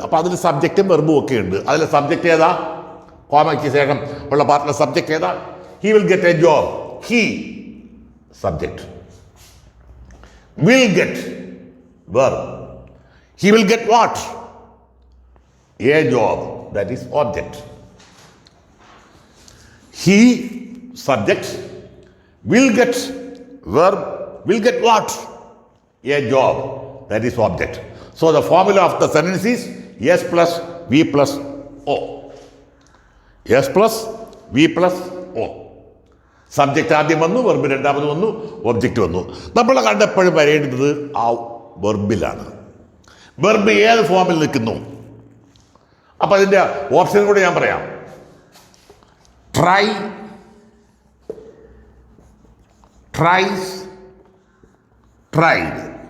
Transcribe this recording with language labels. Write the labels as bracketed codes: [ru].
[ml] അപ്പോൾ അതിൽ സബ്ജക്റ്റും വെർബും ഒക്കെ ഉണ്ട്. അതിൽ സബ്ജക്റ്റ് ഏതാ? കോമയ്ക്ക് ശേഷം ഉള്ള പാർട്ടിലെ സബ്ജക്റ്റ് ഏതാ? [en] He will get a job. He subject, will get verb. He will get what? A job, that is object. he, subject, will get verb, will get what? A job. That is object. So the formula of the sentence is S plus V plus O. S plus V plus O. [ml] Subject ആദ്യം വന്നു, verb രണ്ടാമത് വന്നു, object വന്നു. നമ്മൾ കണ്ടെപ്പോഴും വരേണ്ടത് ആ വെർബിലാണ്. Verb ഏത് ഫോമിൽ നിൽക്കുന്നു? അപ്പം അതിൻ്റെ ഓപ്ഷൻ കൂടെ ഞാൻ പറയാം. [en] Try, tries, tried.